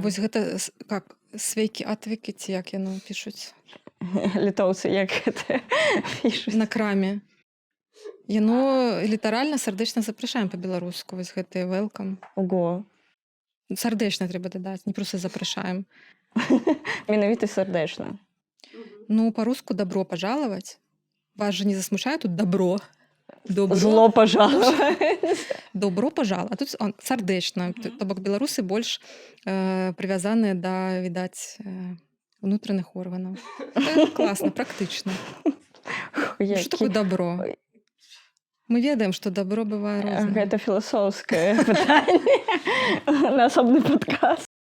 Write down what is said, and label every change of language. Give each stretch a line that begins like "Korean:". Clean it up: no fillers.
Belarusian: Вось гэта, как, свейкі, атвекі, ці як яно пішуць? Літоўцы як гэта пішуць? На краме. Яно літаральна «Сардэчна запрашаем» па-беларуску, вось гэты «welcome». Ого. Сардэчна трэба дадаць, не проста запрашаем. Менавіта сардэчна.
Russian: Ну, по-руску «добро пожаловать». Вас же не засмущает тут «добро». Зло пожаловать. Добро пожаловать.
Belarusian: А тут сардэчна. То бок беларусы больш прывязаныя да, відаць, унутраных органаў. Класна, практычна. Што такое добро? Мы ведаем, што добро бывае рознае. Гэта філасофскае пытанне на асобны падкаст.